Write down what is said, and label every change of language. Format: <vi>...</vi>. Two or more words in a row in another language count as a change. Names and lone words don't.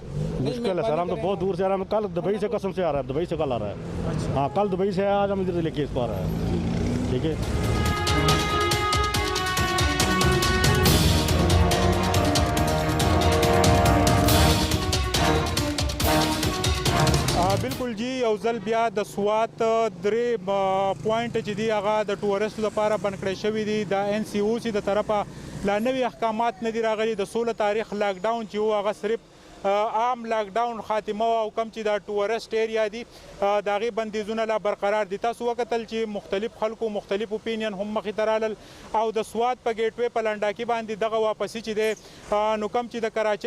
<ur>مشکل ہے سر ہم تو بہت دور سے آ رہے ہیں کل دبئی سے قسم سے آ رہا ہے دبئی سے کل آ رہا ہے ہاں کل دبئی سے آج ہم ادھر لے کے اس کو آ رہا ہے ٹھیک ہے بالکل جی</ur> <ps>یو ځل بیا د سوات درې پوینټ چې دی هغه د ټورستو لپاره بند کړی شوي دي د NCOC د طرفه لا نوي احکامات نه دي راغلي د 16 تاریخ لاکډاون چې و هغه صرف عام لاکډاون خاتمه او کم چې دا</ps> <en>tourist area</en> <ps>دي د هغې بندیزونه لا برقرار دي تاسو وکتل چې مختلف خلکو مختلف اوپینین هم مخې ته رالل او د سوات په ګیټ وې په لنډاکي باندې دغه واپسي چې دی نو کم چې د کراچۍ</ps>